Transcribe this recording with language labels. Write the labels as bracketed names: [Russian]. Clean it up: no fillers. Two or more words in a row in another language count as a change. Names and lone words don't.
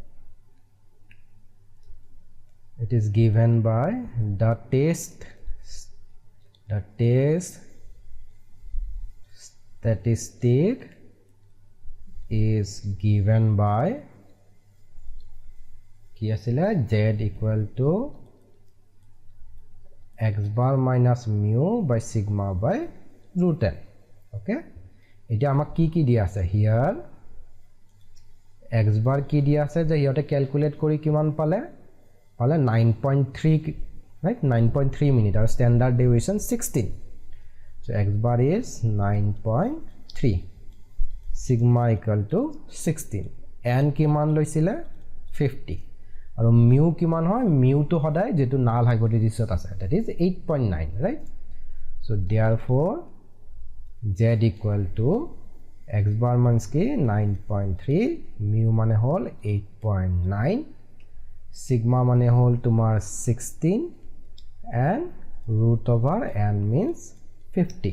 [English] It is given by the test statistic is given by [Assamese] কি আছিলে [English] z equal to x bar minus mu by sigma by root n. [Assamese] Okay, এটা আমাক কি দিয়া আছে [English] here x bar [Assamese] কি দিয়া আছে যে হিয়তে calculate কৰি কিমান পালে 9.3, right? [English] 9.3 minute or standard deviation 16. So x bar is 9.3, sigma equal to 16, [Assamese] n কিমান লৈছিলে 50 আৰু mu কিমান হয়, mu তো সদায় যিহেতু [English] null hypothesis [Assamese] ত আছে, [English] that is 8.9, right? So therefore z equal to x bar means ki 9.3, mu [Assamese] মানে হʼল [English] 8.9, sigma [Assamese] মানে হʼল তোমাৰ [English] 16 and root over n means 50.